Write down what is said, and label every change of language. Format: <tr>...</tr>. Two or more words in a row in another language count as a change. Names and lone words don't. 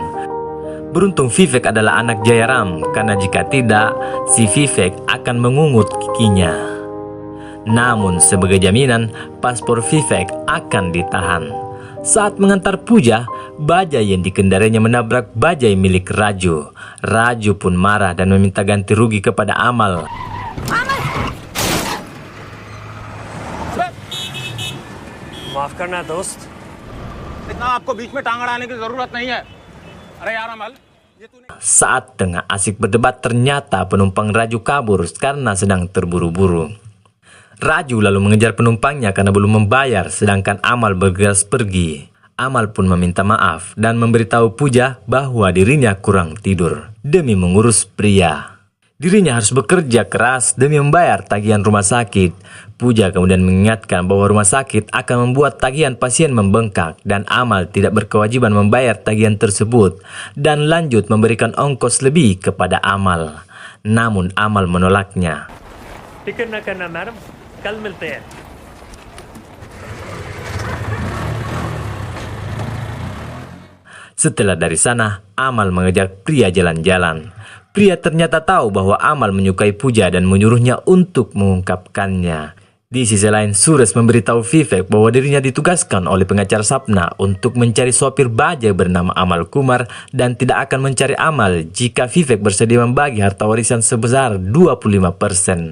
<id>Beruntung Vivek adalah anak Jairam karena jika tidak, si Vivek akan mengungut giginya. Namun sebagai jaminan, paspor Vivek akan ditahan. Saat mengantar Puja, bajai yang dikendarainya menabrak bajai milik Raju. Raju pun marah dan meminta ganti rugi kepada Amal.</id> <hi>माफ करना दोस्त इतना आपको बीच में टांग अड़ाने की जरूरत नहीं है अरे यार अमल ये तूने</hi> <id>Saat tengah asik berdebat, ternyata penumpang Raju kabur karena sedang terburu-buru. Raju lalu mengejar penumpangnya karena belum membayar, sedangkan Amal bergegas pergi. Amal pun meminta maaf dan memberitahu Puja bahwa dirinya kurang tidur demi mengurus pria. Dirinya harus bekerja keras demi membayar tagihan rumah sakit. Puja kemudian mengingatkan bahwa rumah sakit akan membuat tagihan pasien membengkak dan Amal tidak berkewajiban membayar tagihan tersebut dan lanjut memberikan ongkos lebih kepada Amal. Namun Amal menolaknya.</id> <hi>फिक्र न करना मैडम कल मिलते हैं</hi> <id>Setelah dari sana, Amal mengajak pria jalan-jalan. Pria ternyata tahu bahwa Amal menyukai Puja dan menyuruhnya untuk mengungkapkannya. Di sisi lain, Suresh memberitahu Vivek bahwa dirinya ditugaskan oleh pengacara Sapna untuk mencari sopir bajai bernama Amal Kumar dan tidak akan mencari Amal jika Vivek bersedia membagi harta warisan sebesar 25%.</id>